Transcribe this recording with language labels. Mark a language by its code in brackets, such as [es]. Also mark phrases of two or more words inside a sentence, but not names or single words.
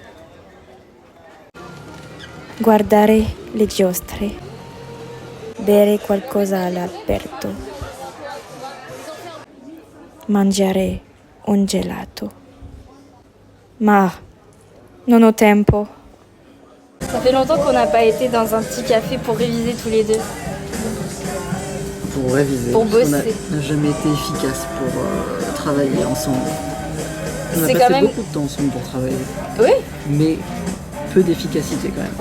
[it] Guardare le giostre, bere qualcosa all'aperto. Mangiare un gelato. Ma non ho tempo. [fr] Ça fait longtemps qu'on n'a pas été dans un petit café pour réviser tous les deux. Pour réviser. Pour bosser. On n'a jamais été efficace pour travailler ensemble. On a C'est passé quand même... beaucoup de temps ensemble pour travailler. Oui. Mais peu d'efficacité quand même.